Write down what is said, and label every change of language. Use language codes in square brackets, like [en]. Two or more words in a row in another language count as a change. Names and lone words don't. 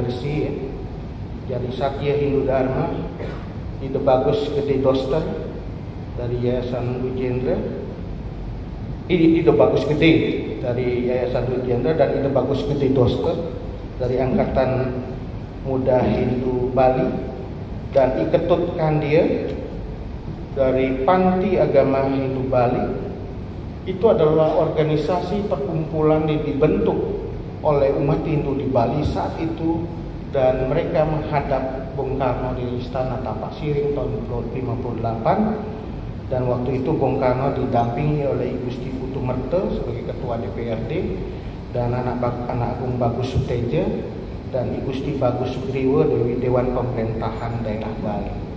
[id] resi, jadi Satya Hindu Dharma, Ide Bagus Gede Doster dari Yayasan Wijendra, Ide Bagus Gede dari Yayasan Wijendra, dan Ide Bagus Gede Doster dari Angkatan Muda Hindu Bali, dan I Ketut Kandia dari Panti Agama Hindu Bali. Itu adalah organisasi perkumpulan yang dibentuk oleh umat Hindu di Bali saat itu, dan mereka menghadap Bung Karno di Istana Tapak Siring tahun 1958. Dan waktu itu Bung Karno didampingi oleh I Gusti Putu Merte sebagai Ketua DPRD, dan anak Agung Bagus Suteja dan I Gusti Bagus Sugriwa dari Dewan Pemerintahan Daerah Bali.